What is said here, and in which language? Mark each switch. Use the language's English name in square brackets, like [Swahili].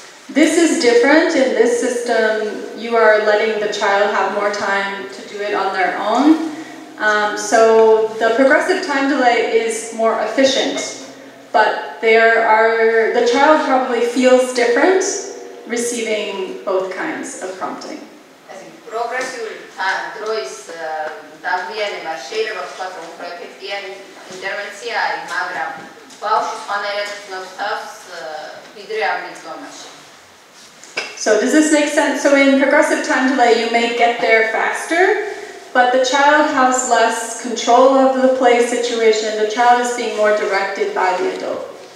[English] This is different. In this system, you are letting the child have more time to do it on their own. So the progressive time delay is more efficient, but the child probably feels different receiving both kinds of prompting. [Georgian] Progressive დროის დაგვიანება შეიძლება ვთქვათ, რომ უფრო ეფექტიანი ინტერვენცია არის, მაგრამ ბავშვი სხვანაირად ცნობს თავს ვიდრე ამ მიდგომაში. [English] So does this make sense? So in progressive time delay, you may get there faster, but the child has less control of the play situation. The child is being more directed by the adult.